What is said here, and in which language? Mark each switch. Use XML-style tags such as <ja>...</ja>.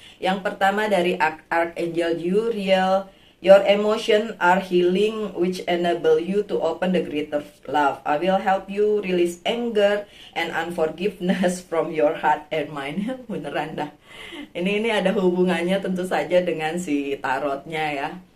<id>Yang pertama dari Archangel Uriel.</id> <en>Your emotions are healing, which enable you to open the greater love. I will help you release anger and unforgiveness from your heart and mind.</en> <id>Beneran dah. Ini ada hubungannya tentu saja dengan si tarotnya ya.</id>